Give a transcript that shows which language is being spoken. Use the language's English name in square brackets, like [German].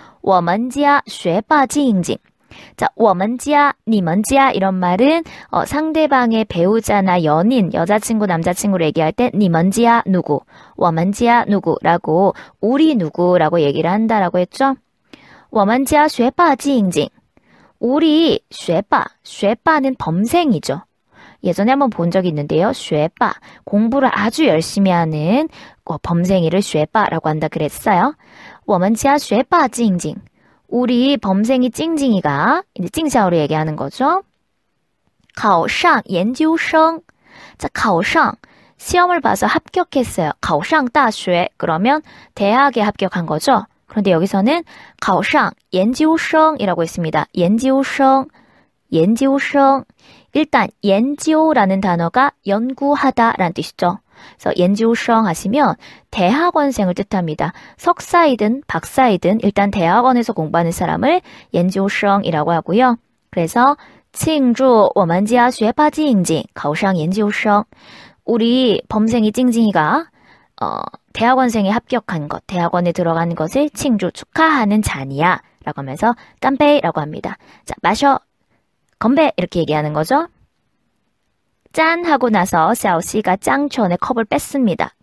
[Chinese] 我们家学霸静静. [Korean] 자, 我们家, 你们家이런 말은 상대방의 배우자나 연인, 여자친구, 남자친구를 얘기할 때 你们家 누구, 我们家 누구라고 우리 누구라고 얘기를 한다라고 했죠. [Chinese] 我们家学霸静静. [Korean] 우리 쉐빠는 범생이죠. 예전에 한번 본 적이 있는데요. 学霸 공부를 아주 열심히 하는 범생이를 学霸라고 한다 그랬어요. [Chinese] 我们家学霸 징징. [Korean] 우리 범생이 찡찡이가 이제 찡샤오로 얘기하는 거죠. [Chinese] 考上研究生. [Korean] 자, 考上 시험을 봐서 합격했어요. [Chinese] 考上大学 [Korean] 그러면 대학에 합격한 거죠. 그런데 여기서는 [Chinese] 考上研究生 [Korean] 이라고 했습니다. [Chinese] 研究生, 研究生. [Korean] 일단 研究라는 단어가 연구하다라는 뜻이죠. 그래서 研究生 하시면 대학원생을 뜻합니다. 석사이든 박사이든 일단 대학원에서 공부하는 사람을 研究生이라고 하고요. [Chinese] 그래서 庆祝我们家学霸징징考上研究生. [Korean] 우리 범생이 찡찡이가 대학원생에 합격한 것, 대학원에 들어가는 것을 칭주 축하하는 잔이야 라고 하면서 깜빼이라고 합니다. 자, 마셔, 건배 이렇게 얘기하는 거죠. 짠 하고 나서 샤오씨가 짱천의 컵을 뺐습니다.